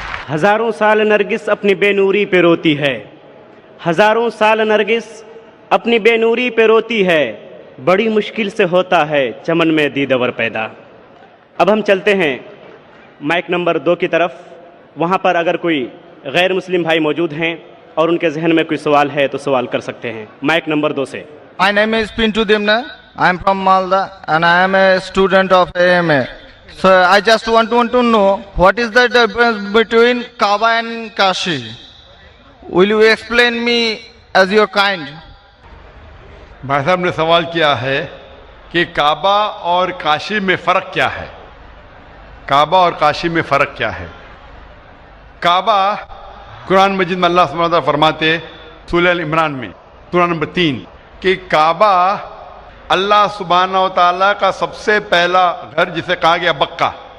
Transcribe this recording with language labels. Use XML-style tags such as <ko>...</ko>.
<hi>हजारों साल नरगिस अपनी बेनूरी पे रोती है, हजारों साल नरगिस अपनी बेनूरी पे रोती है, बड़ी मुश्किल से होता है चमन में दीदवर पैदा. अब हम चलते हैं माइक नंबर 2 की तरफ. वहाँ पर अगर कोई गैर मुस्लिम भाई मौजूद हैं और उनके जहन में कोई सवाल है तो सवाल कर सकते हैं. माइक नंबर 2 से.</hi> <en>My name is Pintu Demna. I am from Malda and I am a student of AMA. So I just want to know what is the difference between Kaaba and Kashi. Will you explain me as your kind?</en> <hi>भाई साहब ने सवाल किया है कि काबा और काशी में फ़र्क क्या है. काबा और काशी में फ़र्क क्या है. काबा कुरान मजीद में अल्लाह सुब्हानहू व तआला फरमाते सूरह अल इमरान में सूरह नंबर 3 कि काबा अल्लाह सुब्हानहू व तआला का सबसे पहला घर जिसे कहा गया बक्का.</hi>